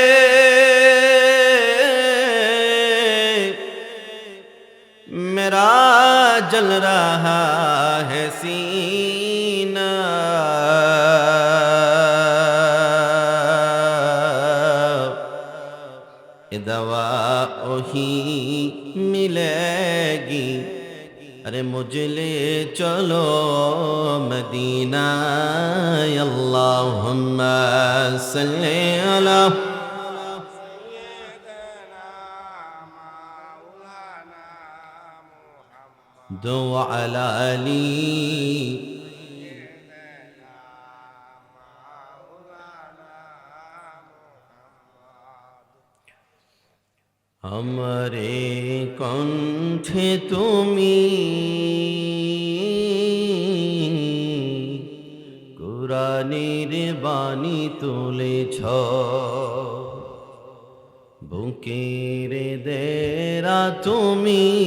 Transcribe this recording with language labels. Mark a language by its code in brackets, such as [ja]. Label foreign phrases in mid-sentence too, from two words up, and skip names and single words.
[ur] میرا جل رہا ہے سینہ دوا وہی ملے گی ارے مجھے لے چلو مدینہ [ar] اللہم صلی علی وعلی آلہ हमारे [bn] কণ্ঠে তুমি কোরআনের বাণী তুলেছ বুকের দেরা তুমি